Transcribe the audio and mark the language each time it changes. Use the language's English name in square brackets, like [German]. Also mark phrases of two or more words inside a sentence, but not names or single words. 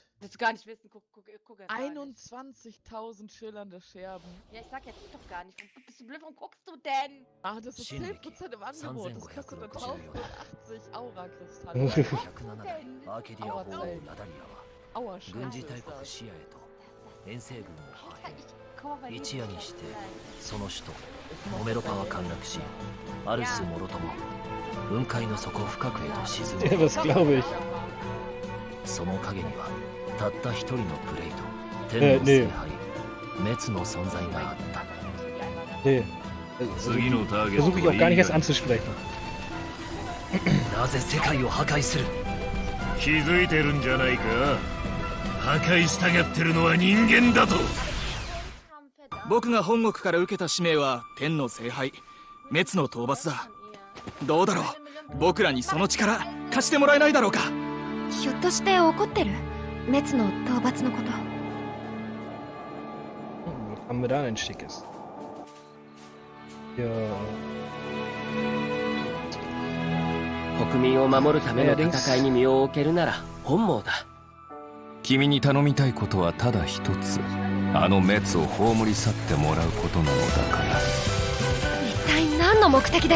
[German] Willst du gar nicht wissen, guck erst mal. 21.000 schillernde Scherben. Ja, ich sag jetzt doch gar nicht. Bist du blöd, warum guckst du denn? Ach, das ist 10% im Angebot. Das kostet dann 1080 Aura-Kristalle. Aura-Scheiße ist das. [Japanese] 一夜にしてその首都モメロパは陥落し、アルスもろとも雲海の底深くへと沈む。 [German] Ja, das glaube ich. [Japanese] その影にはたった一人のプレイと天の聖杯、滅の存在があった。 [German] Nee. Versuche ich auch gar nicht erst anzusprechen. [Japanese] なぜ世界を破壊する？気づいてるんじゃないか。破壊したがってるのは人間だと。僕が本国から受けた使命は天の聖杯、滅の討伐だ。どうだろう、僕らにその力貸してもらえないだろうか。ひょっとして怒ってる？滅の討伐のこと。 [German] Haben wir da ein schickes? Ja. [Japanese] 国民を守るための戦いに身を置けるなら本望だ。君に頼みたいことはただ一つ。あの滅を葬り去ってもらうことなのだから。一体何の目的で？